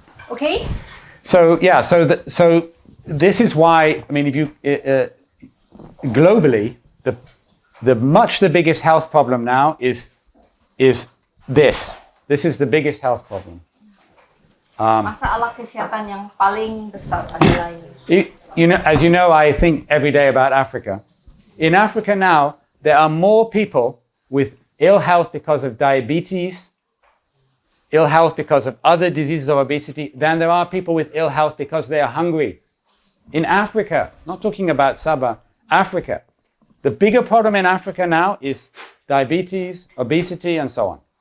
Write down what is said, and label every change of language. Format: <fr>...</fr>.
<en>Okay. So yeah. So this is why. I mean, if you globally, the biggest health problem now is this. This is the biggest health problem.</en> <ms>Masalah kesehatan yang paling besar adalah ini.</ms> <en>As you know, I think every day about Africa. In Africa now, there are more people with ill health because of diabetes, ill health because of other diseases of obesity, than there are people with ill health because they are hungry. In Africa, not talking about Sabah, Africa. The bigger problem in Africa now is diabetes, obesity, and so on.</en>